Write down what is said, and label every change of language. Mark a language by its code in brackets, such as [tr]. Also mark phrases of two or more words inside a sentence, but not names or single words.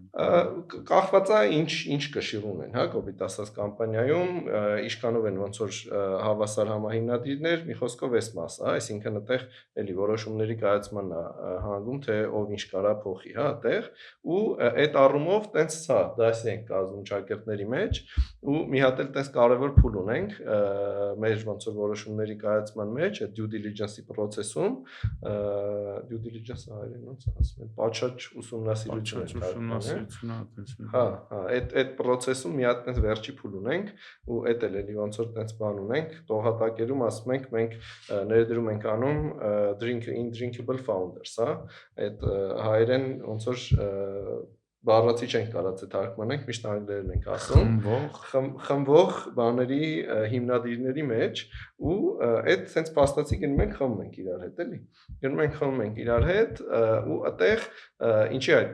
[hy] Կախված է ինչ կշիռ ունեն, հա, կոպիտ ասած կամպանիայում, ինչքանով են ոնց որ հավասար համահիմնադիրներ, մի խոսքով էս մասը, հա, այսինքն այդտեղ էլի որոշումների կայացմանն է հանգում, թե ով ինչ կարա փոխի, հա, այդտեղ, ու այդ առումով տենց ցա, դասի ենք կազմում ճակերտների մեջ, ու մի հատ էլ տենց կարևոր փուլ ունենք մեր ոնց որ որոշումների կայացման մեջ, այդ [en] due diligence- [hy] ի process-ում, [en] due diligence- [hy] ը հայերեն ոնց ասում են, պատշաճ ուսումնասիրություն, հա, այդ process-ում մի հատ տենց վերջի փուլ ունենք, ու էդ էլ էլի ոնց որ տենց բան ունենք, տողատակերում ասում ենք մենք ներդրում ենք անում [en] drinkable founders, [hy] հա, այդ հայերեն ոնց որ բառացի չենք կարած է թարգմանենք, միշտ անգլերեն ենք ասում, խմբող բաների հիմնադիրների մեջ, ու այդ sense փաստացի գնում ենք խմում ենք իրար հետ, էլի։ Գնում ենք խմում ենք իրար հետ, ու այդտեղ ինչի է